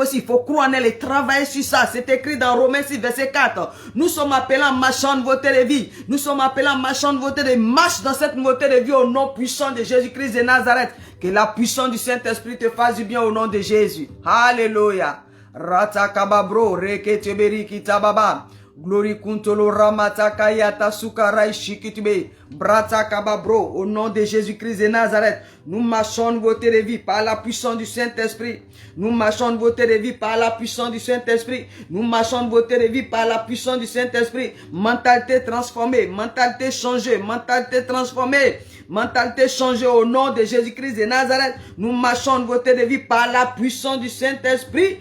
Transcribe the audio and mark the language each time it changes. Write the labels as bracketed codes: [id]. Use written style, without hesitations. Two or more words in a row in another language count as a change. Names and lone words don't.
[fr] Il faut croire en elle et travailler sur ça. C'est écrit dans Romains 6, verset 4. Nous sommes appelés à marcher en nouveauté de vie. Nous sommes appelés à marcher en nouveauté de vie. Marche dans cette nouveauté de vie au nom puissant de Jésus-Christ de Nazareth. Que la puissance du Saint-Esprit te fasse du bien au nom de Jésus. Alléluia. Ratakababro, reketeberi kitababa. Glory kuntolo ramataka yata sukarai shikitube. Bratakababro, au nom de Jésus-Christ de Nazareth. Nous marchons en nouveauté de vie par la puissance du Saint-Esprit. Nous marchons en nouveauté de vie par la puissance du Saint-Esprit. Nous marchons en nouveauté de vie par la puissance du Saint-Esprit. Mentalité transformée, mentalité changée, mentalité transformée. Mentalité changée au nom de Jésus-Christ de Nazareth. Nous marchons en nouveauté de vie par la puissance du Saint-Esprit.